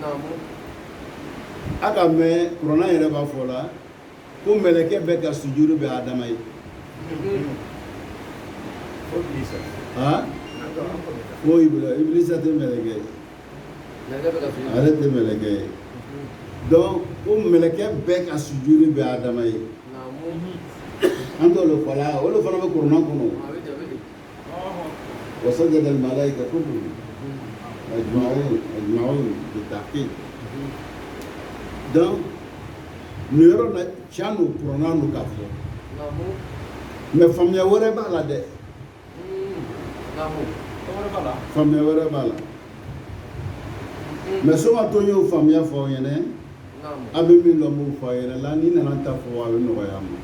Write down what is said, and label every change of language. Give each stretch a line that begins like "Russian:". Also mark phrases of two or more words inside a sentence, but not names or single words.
Bambara: a ka mɛn kuranɛ yɛrɛ b'a fɔ la ko mɛlɛkɛ bɛɛ ka sujuru bɛ Adama ye ko Ibilisa tɛ mɛlɛkɛ ye ale tɛ mɛlɛkɛ ye donc ko mɛlɛkɛ bɛɛ ka sujuru bɛ Adama ye an t'olu fɔ la olu fana bɛ kuranɛ kɔnɔ
Arabic: وسجد الملائكة كلهم أجمعون بالتحقيق
Bambara: donc nin yɔrɔ la tiɲɛ don kuranɛ don k'a fɔ mais faamuya wɛrɛ b'a la dɛ faamuya wɛrɛ b'a la mais soma to y'o faamuya fɔ aw ɲɛna a bɛ min dɔn m'o fɔ aw ɲɛna la n'i nana ta fɔ a bɛ nɔgɔya